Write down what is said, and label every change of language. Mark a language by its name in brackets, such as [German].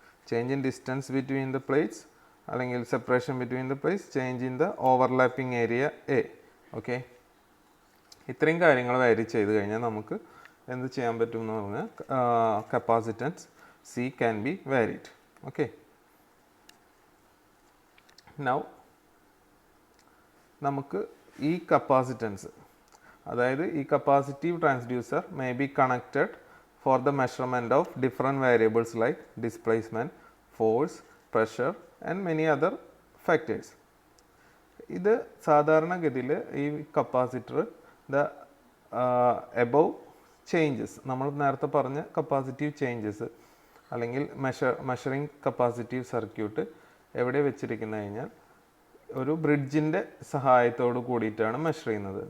[English] Change in distance between the plates, അല്ലെങ്കിൽ separation between the plates, change in the overlapping area A. [Malayalam] Okay, ഇത്രയും കാര്യങ്ങൾ വാരി ചെയ്ത് കഴിഞ്ഞാൽ നമുക്ക് എന്ത് ചെയ്യാൻ പറ്റും എന്ന് പറഞ്ഞാൽ capacitance [English] C can be varied. Okay, now [Malayalam] നമുക്ക് ഈ കപ്പാസിറ്റൻസ്, അതായത് ഈ [English] Capacitive transducer may be connected for the measurement of different variables like displacement, force, pressure and many other factors. [Malayalam] ഇത് സാധാരണഗതിയിൽ ഈ കപ്പാസിറ്റർ [English] the above changes, [Malayalam] നമ്മൾ നേരത്തെ പറഞ്ഞ കപ്പാസിറ്റീവ് ചേഞ്ചസ് അല്ലെങ്കിൽ മെഷറിംഗ് കപ്പാസിറ്റീവ് സർക്യൂട്ട് എവിടെ വെച്ചിരിക്കുന്നത് കഴിഞ്ഞാൽ ഒരു ബ്രിഡ്ജിൻ്റെ സഹായത്തോട് കൂടിയിട്ടാണ് മെഷർ ചെയ്യുന്നത്.